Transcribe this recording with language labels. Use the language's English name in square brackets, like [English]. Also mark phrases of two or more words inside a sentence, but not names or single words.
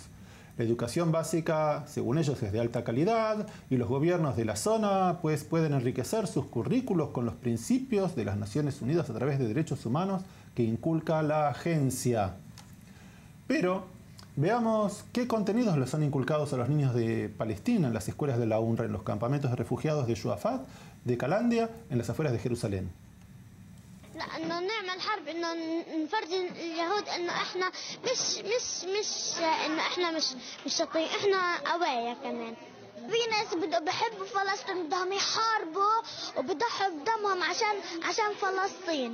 [Spanish] La educación básica, según ellos, es de alta calidad y los gobiernos de la zona pueden enriquecer sus currículos con los principios de las Naciones Unidas a través de derechos humanos que inculca la agencia. Pero veamos qué contenidos les han inculcados a los niños de Palestina en las escuelas de la UNRWA, en los campamentos de refugiados de Shuafat, de Calandia, en las afueras de Jerusalén. [Arabic] انه نعمل حرب انه نفرجي اليهود انه احنا مش انه احنا مش شاطرين احنا قوايا كمان. في ناس بحبوا فلسطين بدهم يحاربوا وبضحوا بدمهم عشان فلسطين.